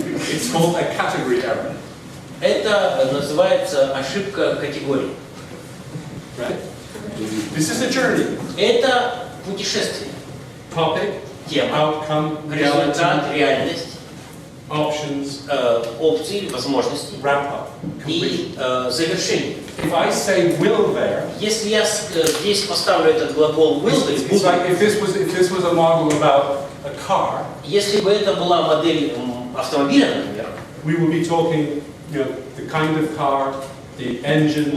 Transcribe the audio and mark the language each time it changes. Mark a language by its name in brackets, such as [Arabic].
[English] It's called a category error. [Russian] Это называется ошибка категории. [English] Right? This is a journey. [Russian] Это путешествие. [English] Topic, [Russian] Тема, [English] outcome, [Russian] результат, [English] reality, [Russian] реальность, [English] options, [Russian] опции, возможности [English] wrap up, [Russian] и [English] completion. [Russian] завершение. [English] If I say will there, [Russian] Если я здесь поставлю этот глагол will, то есть [English] it's [Russian] буду, [English] like if this was a model about a car, [Russian] если бы это была модель автомобиля, например, [English] we would be talking, you know, the kind of car, the engine,